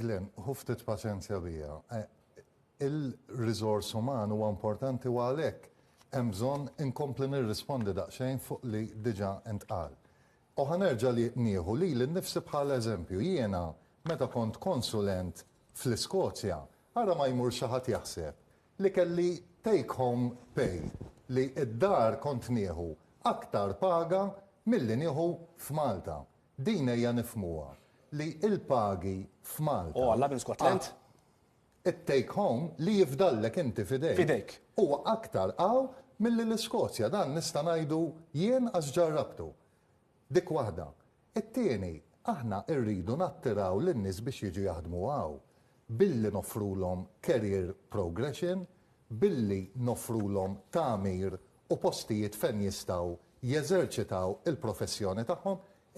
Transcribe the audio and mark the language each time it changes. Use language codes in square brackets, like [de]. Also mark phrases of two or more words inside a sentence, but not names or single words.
[mt] Glenn, hu ftit paċenzja bija. Il-riżors uman huwa importanti u għalhekk hemm bżonn inkompli nirrispondi daqsxejn fuq li diġà intqal. U ħanerġa' li nieħu li nnifsi bħala eżempju jiena meta kont konsulent fl-Iskozja, ara ma jmur xi ħadd jaħseb li kelli [en] take home pay [mt] li id-dar kont nieħu aktar paga milli nieħu f'Malta. Din hija nifhmuha li il-pagi f'Malta. Alla minn Scotland? It- [en] take home [mt] li jifdallek inti fidejk. Huwa aktar qaw milli l-Iskozja, dan nista' ngħidu jien għax ġarrabtu. Dik waħda. It-tieni, aħna rridu nattiraw lin-nies biex jiġu jaħdmu hawn billi nofrulhom [en] career progression, [mt] billi nofrulhom tagħmir u postijiet fejn jistgħu jeżerċitaw il-professjoni tagħhom